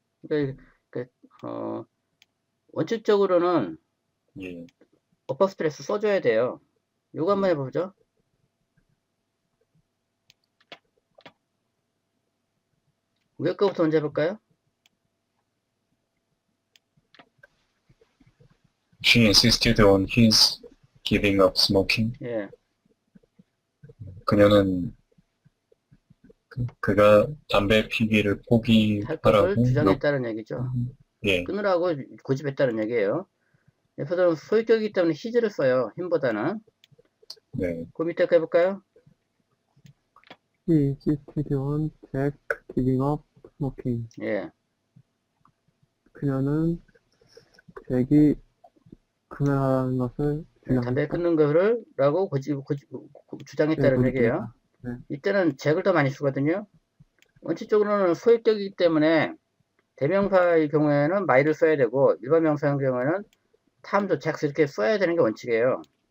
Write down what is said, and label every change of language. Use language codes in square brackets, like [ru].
[ko] 그러니까 원칙적으로는 예. 어퍼스트레스 써줘야 돼요. 요거 한번 해보죠. 위에 거부터 먼저 해볼까요? [en] She insisted on his giving up smoking. [ko] 예, 그녀는 그가 담배 피기를 할 것을 포기하라고 주장했다는 얘기죠. 예. 끊으라고 고집했다는 얘기예요. 여기서는 소유격이기 때문에 his를 써요. 힘보다는. 네. 그 밑에 거 해볼까요? [en] He insisted on Jack giving up smoking. [ko] 예, 그녀는 잭이 금연하라는 것을 담배 끊는 거를 라고 주장했다는 네, 얘기예요. 네. 이때는 잭을 더 많이 쓰거든요. 원칙적으로는 소유격이기 때문에 대명사의 경우에는 my를 써야 되고 일반 명사의 경우에는 time도 잭스 이렇게 써야 되는 게 원칙이에요.